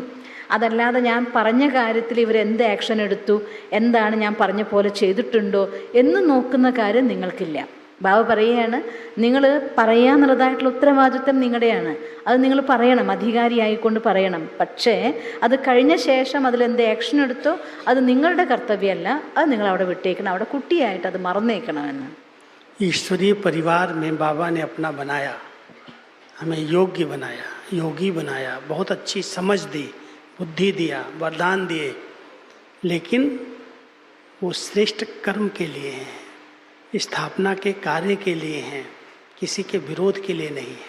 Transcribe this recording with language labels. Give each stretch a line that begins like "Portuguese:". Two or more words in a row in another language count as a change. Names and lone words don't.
Malayalam: അതല്ലാതെ ഞാൻ പറഞ്ഞ കാര്യത്തിൽ ഇവരെന്ത് ആക്ഷൻ എടുത്തു, എന്താണ് ഞാൻ പറഞ്ഞ പോലെ ചെയ്തിട്ടുണ്ടോ എന്ന് നോക്കുന്ന കാര്യം നിങ്ങൾക്കില്ല. ബാബ പറയുകയാണ്, നിങ്ങൾ പറയാന്നുള്ളതായിട്ടുള്ള ഉത്തരവാദിത്വം നിങ്ങളുടെയാണ്. അത് നിങ്ങൾ പറയണം, അധികാരിയായിക്കൊണ്ട് പറയണം. പക്ഷേ അത് കഴിഞ്ഞ ശേഷം അതിലെന്ത് ആക്ഷൻ എടുത്തോ അത് നിങ്ങളുടെ കർത്തവ്യമല്ല, അത് നിങ്ങൾ അവിടെ വിട്ടേക്കണം, അവിടെ കുട്ടിയായിട്ട് അത് മറന്നേക്കണമെന്ന്.
Hindi: ईश्वरीय परिवार में बाबा ने अपना बनाया, हमें योग्य बनाया, योगी बनाया, बहुत अच्छी समझ दी, बुद्धि दिया, वरदान दिए, लेकिन वो श्रेष्ठ कर्म के लिए हैं, स्थापना के कार्य के लिए हैं, किसी के विरोध के लिए नहीं है.